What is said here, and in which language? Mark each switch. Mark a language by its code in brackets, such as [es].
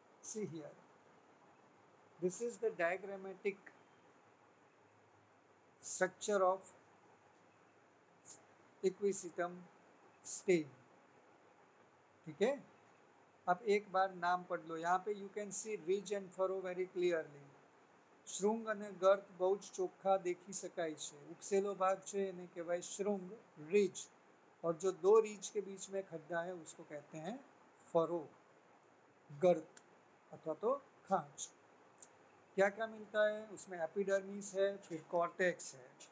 [en] See here, this is the diagrammatic structure of equisetum stem. [hi] ठीक है, अब एक बार नाम पढ़ लो। यहाँ पे [en] You can see ridge and furrow very clearly. [gu] શૃંગ અને ગર્ત બહુ જ ચોખ્ખા देखी શકાય છે। ઉપસેલો ભાગ છે એને કહેવાય શૃંગ, [hi] रिज, और जो दो रिज के बीच में खड्डा है उसको कहते हैं फरो, गर्त अथवा तो खांच। क्या क्या मिलता है उसमें? एपिडर्मिस है, फिर कॉर्टेक्स है।